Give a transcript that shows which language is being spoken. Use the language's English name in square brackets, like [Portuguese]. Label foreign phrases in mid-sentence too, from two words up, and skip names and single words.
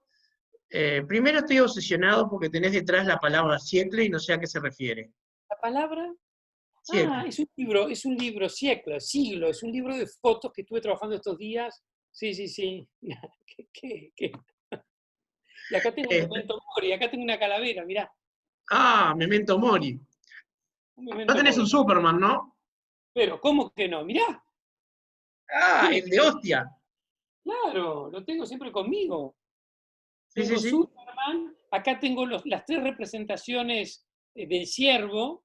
[Spanish] Primero estoy obsesionado porque tenés detrás la palabra siècle y no sé a qué se refiere. La palabra, Siècle. es un libro, siglo, es un libro de fotos que estuve trabajando estos días. Sí, sí, sí. ¿Qué? Y acá tengo un Eh, [Latin] memento mori, [Spanish] acá tengo una calavera, mirá, [Latin] Memento Mori. [Spanish] un No memento tenés un mori. Superman, ¿no? Pero, ¿cómo que no? Mirá, Ah, ¿qué? el de hostia. Claro, lo tengo siempre conmigo. Sí, sí, Tengo sí. Superman, acá tengo las tres representaciones del ciervo,